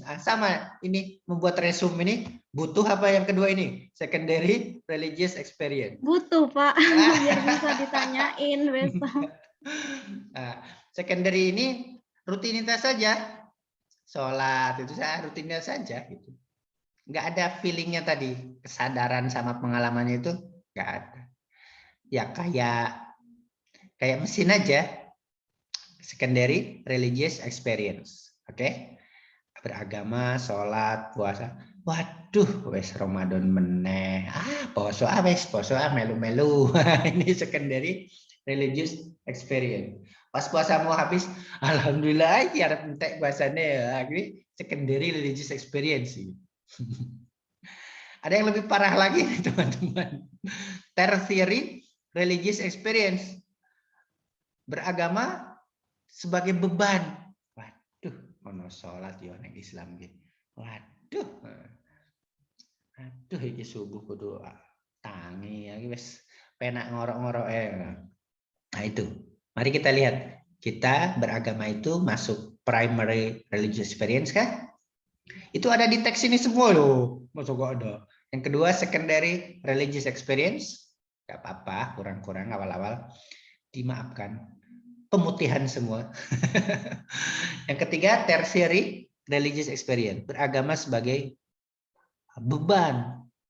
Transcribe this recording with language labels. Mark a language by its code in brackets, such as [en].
[id] Nah, sama, ini membuat resume ini butuh apa yang kedua ini? [en] Secondary religious experience. [id] Butuh, Pak. Biar bisa ditanyain besok. Nah, secondary ini rutinitas saja. Sholat itu saya rutinitas saja gitu. Nggak ada feelingnya tadi, kesadaran sama pengalamannya itu nggak ada. Ya kayak mesin aja. [en] Secondary religious experience. [id] Oke. Beragama, sholat, puasa. [jv] Waduh, wes Ramadan meneh. Poso melu-melu. [id] Ini secondary religious experience. Pas puasa mau habis, alhamdulillah ya arep entek puasane ya. [en] Ini secondary religious experience. [id] Ada yang lebih parah lagi nih, teman-teman. Tertiary religious experience. Beragama sebagai beban. [jv] Waduh, ono sholat yo nang Islam gitu. Waduh. Aduh iki subuh kudu tangi ya wis penak ngorok-ngorok Nah, itu. Mari kita lihat. [id] Kita beragama itu masuk primary religious experience kan? Itu ada di teks ini semua loh. Masuk gak ada. Yang kedua secondary religious experience. Gak apa-apa, kurang-kurang awal-awal. Dimaafkan. Pemutihan semua. Yang ketiga, tertiary religious experience. Beragama sebagai beban.